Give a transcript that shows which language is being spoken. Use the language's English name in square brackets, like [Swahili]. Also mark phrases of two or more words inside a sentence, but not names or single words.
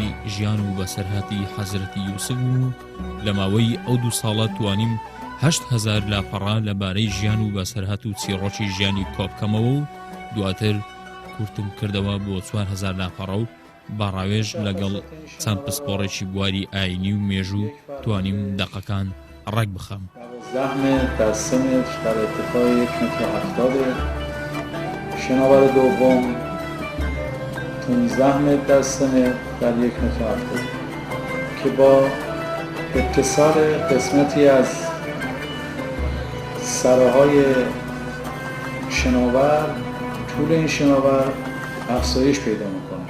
[Central Kurdish] ژیان و بەسەرهاتی حەزرەتی یوسف و لە ماوەی ئەو 2 ساڵە توانیم 8,000 لاپەڕا لەبارەی ژیان و بەسەرهات و چیرۆکی ژیانی کۆبکەمەوە و دواتر کورتم کردەوە بۆ 4,000 لاپەڕە و باڕاوێژ لەگەڵ چەند پسپۆڕێکی بواری ئاینی و مێژوو توانیم دەقەکان ڕێک بخەم. [Persian] 12 متر در 3 متر در ارتفاع 1 متر و 70. شناور دوم 15 متر در 3 متر در 1 متر و 70 که با اتصال قسمتی از سرهای شناور طول این شناور افزایش پیدا میکنه.